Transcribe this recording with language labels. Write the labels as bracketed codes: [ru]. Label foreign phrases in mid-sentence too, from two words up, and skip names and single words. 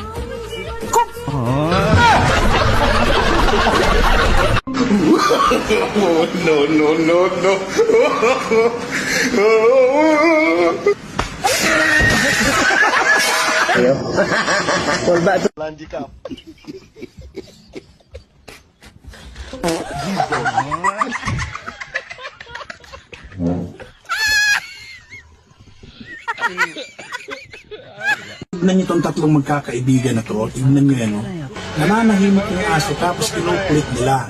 [en] No, no, no, no. full back to Landicap. [tl] Tignan niyo itong tatlong magkakaibigan na to. Tignan niyo yan, oh. Nananahimik yung aso tapos kinukulit nila.